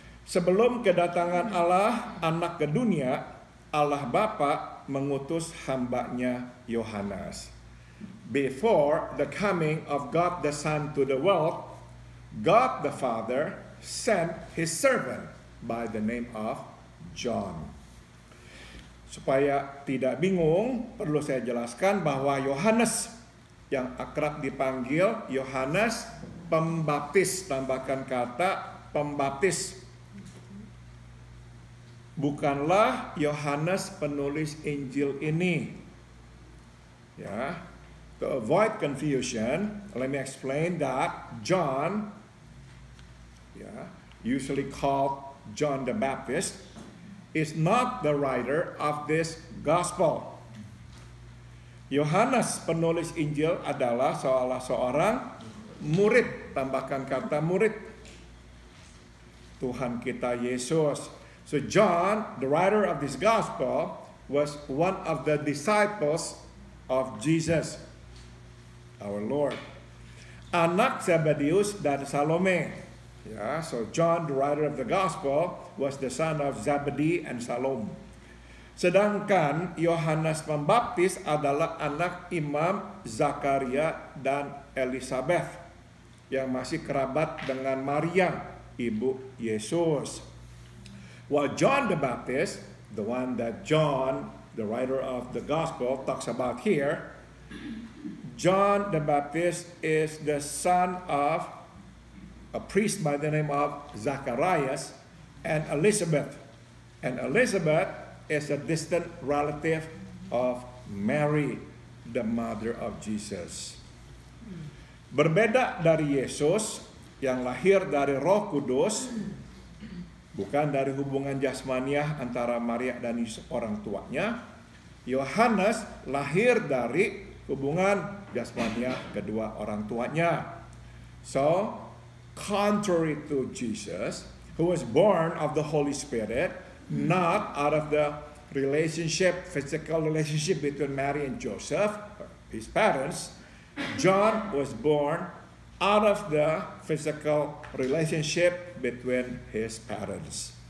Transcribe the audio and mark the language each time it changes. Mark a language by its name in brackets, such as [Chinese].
[Indonesian] Sebelum kedatangan Allah anak ke dunia, Allah Bapa mengutus hambanya Yohanes. [English] Before the coming of God the Son to the world, God the Father sent his servant by the name of John. [Indonesian] Supaya tidak bingung, perlu saya jelaskan bahwa Yohanes yang akrab dipanggil Yohanes Pembaptis, tambahkan kata pembaptis, bukanlah Yohanes penulis Injil ini. [English] Ya, to avoid confusion, let me explain that John, usually called John the Baptist, is not the writer of this gospel. [Indonesian] Yohanes penulis Injil adalah seorang murid, tambahkan kata murid Tuhan kita Yesus. [English] So John, the writer of this gospel, was one of the disciples of Jesus, our Lord. [Indonesian] Anak Zebedeus dan Salome. [English] Ya, so John, the writer of the gospel, was the son of Zebedee and Salome. [Indonesian] Sedangkan Yohanes Pembaptis adalah anak Imam Zakaria dan Elizabeth yang masih kerabat dengan Maria, ibu Yesus. [English] While John the Baptist, the one that John, the writer of the gospel, talks about here, John the Baptist is the son of a priest by the name of Zacharias and Elizabeth. And Elizabeth is a distant relative of Mary, the mother of Jesus. [Indonesian] Berbeda dari Yesus yang lahir dari Roh Kudus, bukan dari hubungan jasmaniah antara Maria dan Yusuf orang tuanya, Yohanes lahir dari hubungan jasmaniah kedua orang tuanya. [English] So, contrary to Jesus, who was born of the Holy Spirit, not out of the physical relationship between Mary and Joseph, his parents, John was born out of the physical relationship between his parents.